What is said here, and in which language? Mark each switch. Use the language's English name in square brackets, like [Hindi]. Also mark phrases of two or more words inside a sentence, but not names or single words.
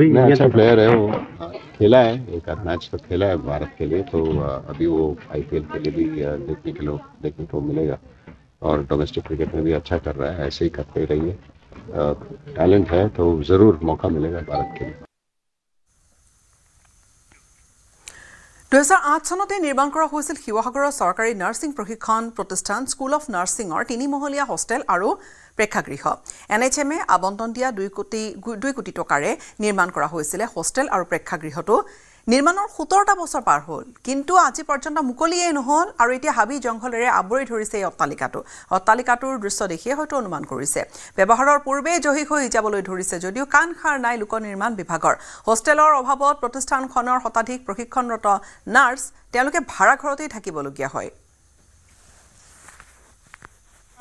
[Hindi] अच्छा प्लेयर है वो खेला है एक आध मैच तो खेला है भारत के लिए तो अभी वो IPL के लिए भी देखने को मिलेगा और [English] domestic cricket [Hindi] में भी अच्छा कर रहा है ऐसे ही करते रहिए टैलेंट है तो ज़रूर मौका मिलेगा भारत के लिए [Assamese] 2008 চনতে নিৰ্মাণ কৰা হৈছিল শিৱসাগৰৰ চৰকাৰী নাৰ্ছিং প্ৰশিক্ষণ প্ৰতিষ্ঠান স্কুল অফ নাৰ্ছিঙৰ 3মহলীয়া হোষ্টেল আৰু প্ৰেক্ষাগৃহ NHM আবণ্টন দিয়া 2 কোটি টকাৰে নিৰ্মাণ কৰা হৈছিল হোষ্টেল আৰু প্ৰেক্ষাগৃহটো নিৰ্মাণৰ 17টা বছৰ পাৰ হ'ল কিন্তু আজি পৰ্যন্ত মুকলিয়েই নহল আৰু এতিয়া হাবি জংঘলেৰে আৱৰি ধৰিছে এই অট্টালিকাটোৰ দৃশ্য দেখিয়ে হয়তো অনুমান কৰিছে ব্যৱহাৰৰ পূৰ্বে জহি হৈ যাবলৈ ধৰিছে যদিও কাণ খাৰ নাই লোক নিৰ্মাণ বিভাগৰ হোষ্টেলৰ অভাৱত প্ৰতিষ্ঠানখনৰ শতাধিক প্ৰশিক্ষণৰত নাৰ্ছ তেওঁলোকে ভাড়া ঘৰতেই থাকিবলগীয়া হয়